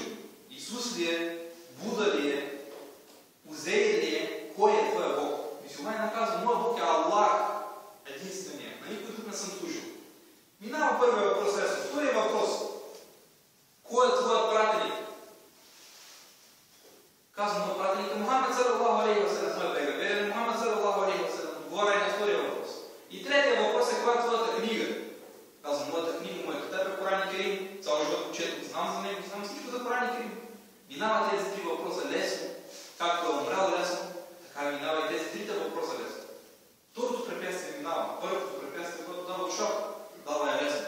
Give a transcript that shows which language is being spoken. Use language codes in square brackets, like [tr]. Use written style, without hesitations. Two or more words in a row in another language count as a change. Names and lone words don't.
[bg] Исус ли е? Буда ли е? Узейр ли е? Кой е твоя Бог? Мюсюлманинът казва, моя Бог е Аллах, единствения. На никой тук не съм служил. Минава първият въпрос, втория въпрос. Кой е твоят пратеник? Казвам на пратеника Мухаммед [ar] صلى الله عليه وسلم, [bg] той бега. [ar] محمد صلى الله عليه وسلم, [bg] отговаря и на втория въпрос. И третия въпрос е, коя е твоята книга? Казвам, моята книга, моят китаб е Коран Керим, цял живот учетно, знам за него, знам всичко за Коран Керим. Минава тези 3 въпроса лесно, както е умрял лесно, така минава и тези 3 въпроса лесно. Второто препятствие минава. Първото препятствие, което дава шок, дава е лесно.